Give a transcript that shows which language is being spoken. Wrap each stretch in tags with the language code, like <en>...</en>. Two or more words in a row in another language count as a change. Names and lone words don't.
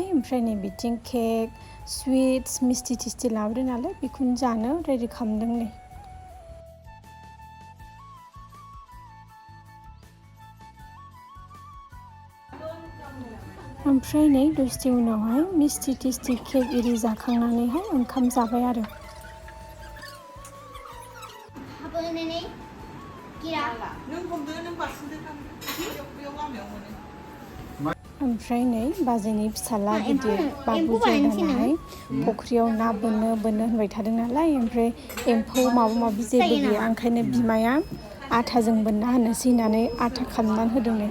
<brx>ओमफ्राय नै बिथिं</brx> <en>cake, sweets,</en> <brx>मिस्टि थिस्टि लाबोदों नालाय बेखौनो जानो रेडि खालामदों नै. ओमफ्राय नै दसे उनावहाय मिस्टि थिस्टि केक इरि जाखांनानैहाय ओंखाम जाबाय आरो.</brx> <id>Apa ini? Kira.</id> <brx>ओमफ्राय नै बाजैनि फिसाला गिदिर बाबु जर्डानाहाय फुख्रियाव ना बोनो होनबाय थादों नालाय. ओमफ्राय एम्फौ माबा माबि जेबो गैया, ओंखायनो बिमाया आटाजों बोनना होनोसै होननानै आटा खालामनानै होदों नै.</brx>